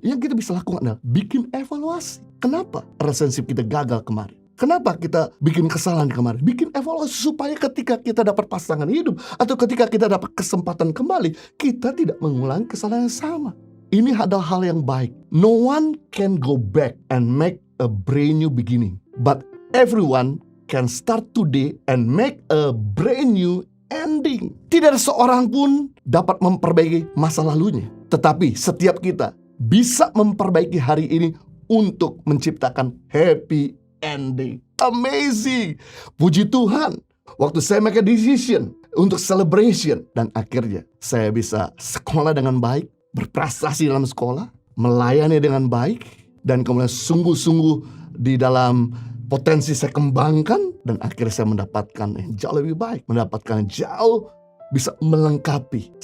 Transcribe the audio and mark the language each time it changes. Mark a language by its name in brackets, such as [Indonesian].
[Indonesian] Yang kita bisa lakukan adalah bikin evaluasi. Kenapa relationship kita gagal kemarin? Kenapa kita bikin kesalahan kemarin? Bikin evaluasi supaya ketika kita dapat pasangan hidup atau ketika kita dapat kesempatan kembali, kita tidak mengulangi kesalahan yang sama. Ini adalah hal yang baik. [English] No one can go back and make a brand new beginning. But everyone can start today and make a brand new ending. [Indonesian] Tidak ada seorang pun dapat memperbaiki masa lalunya. Tetapi setiap kita bisa memperbaiki hari ini untuk menciptakan happy ending. Amazing. Puji Tuhan. Waktu saya [English] make a decision [Indonesian] untuk celebration. Dan akhirnya saya bisa sekolah dengan baik, berprestasi dalam sekolah, melayani dengan baik, dan kemudian sungguh-sungguh di dalam potensi saya kembangkan, dan akhirnya saya mendapatkan yang jauh lebih baik, mendapatkan yang jauh bisa melengkapi.